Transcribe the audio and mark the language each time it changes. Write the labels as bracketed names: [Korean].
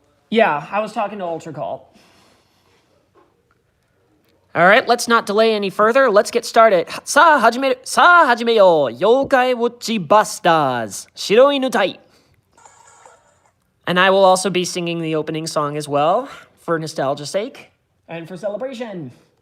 [English] Yeah, I was talking to Ultra Cult. All right, let's not delay any further. Let's get started. [Japanese] さあ始めよう。妖怪ウォッチバスターズ。白犬隊。 [English] And I will also be singing the opening song as well, for nostalgia's sake, and for celebration.